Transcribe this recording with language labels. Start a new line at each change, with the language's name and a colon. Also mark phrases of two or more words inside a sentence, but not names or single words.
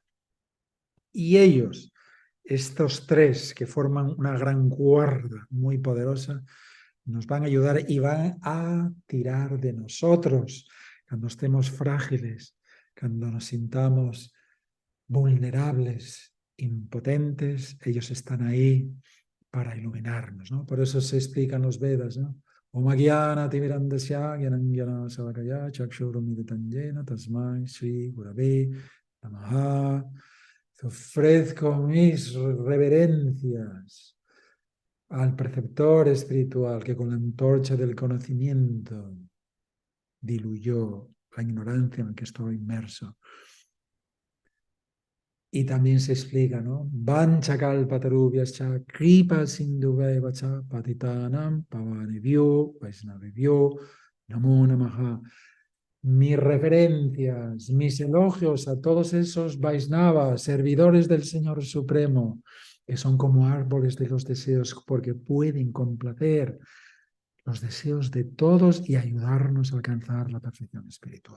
Spanish: Y ellos, estos tres que forman una gran guarda muy poderosa, nos van a ayudar y van a tirar de nosotros cuando estemos frágiles, cuando nos sintamos vulnerables, impotentes, ellos están ahí para iluminarnos, ¿no? Por eso se explican los Vedas, ¿no?
Sanskrit: ॐ अज्ञान तिमिरान्धस्य ज्ञानाञ्जन शलाकया चक्षुरुन्मीलितं येन तस्मै श्री गुरवे नमः.
Spanish: Ofrezco mis reverencias al preceptor espiritual que con la antorcha del conocimiento diluyó la ignorancia en la que estoy inmerso. Y también se explica, ¿no?
Sanskrit: वाञ्छाकल्पतरुभ्यश्च कृपा सिन्धुभ्य एव च पतितानां पावनेभ्यो वैष्णवेभ्यो नमो नमः.
Spanish: Mis referencias, mis elogios a todos esos Vaisnavas, servidores del Señor Supremo, que son como árboles de los deseos, porque pueden complacer los deseos de todos y ayudarnos a alcanzar la perfección espiritual.